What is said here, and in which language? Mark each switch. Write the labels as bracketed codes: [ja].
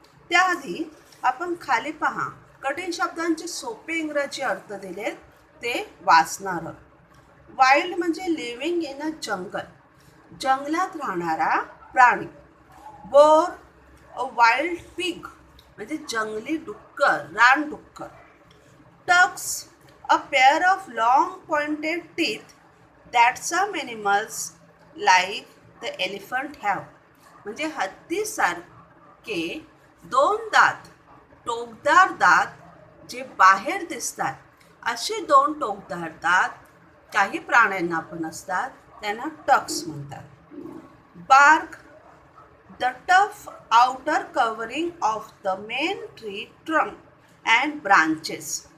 [mr] त्याआधी आपण खाली पहा, कठीण शब्दांचे सोपे इंग्रजी अर्थ दिलेत ते वाचणार आहोत. वाईल्ड म्हणजे [en] living in a jungle, [mr] जंगलात राहणारा प्राणी. बोर, [en] a wild pig [mr] म्हणजे जंगली डुक्कर, रानडुक्कर. [en] Tusks, a pair of long pointed teeth that some animals like the elephant have. [mr] म्हणजे हत्तीसारखे 2 दात, टोकदार दात जे बाहेर दिसतात, असे 2 टोकदार दात काही प्राण्यांना पण असतात, त्यांना टक्स म्हणतात. [en] Bark, the tough outer covering of the main tree trunk and branches.